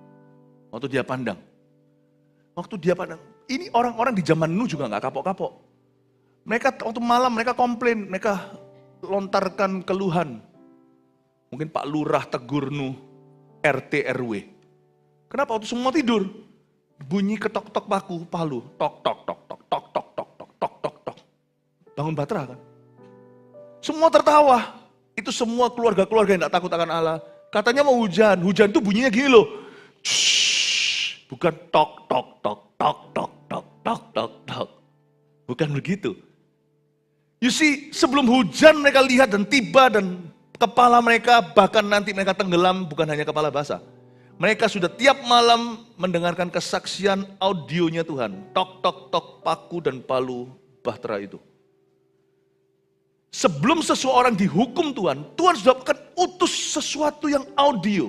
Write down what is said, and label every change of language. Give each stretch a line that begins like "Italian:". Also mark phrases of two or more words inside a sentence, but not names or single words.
Indonesian: Waktu dia pandang, Ini orang-orang di zaman Nuh juga nggak kapok-kapok. Mereka waktu malam mereka komplain, mereka lontarkan keluhan. Mungkin Pak Lurah tegur Nuh, RT RW. Kenapa waktu semua tidur? Bunyi ketok-tok palu, tok tok tok tok tok tok tok tok tok tok tok. Bangun Batra kan? Semua tertawa. Itu semua keluarga-keluarga yang tidak takut akan Allah. Katanya mau hujan, hujan itu bunyinya gini loh. Shhh, bukan tok tok tok tok tok tok tok tok tok. Bukan begitu.
English: You see,
Indonesian: sebelum hujan mereka lihat dan tiba dan kepala mereka bahkan nanti mereka tenggelam bukan hanya kepala basah. Mereka sudah tiap malam mendengarkan kesaksian audionya Tuhan. Tok tok tok paku dan palu Bahtera itu. Sebelum seseorang dihukum Tuhan, Tuhan sudah akan utus sesuatu yang audio.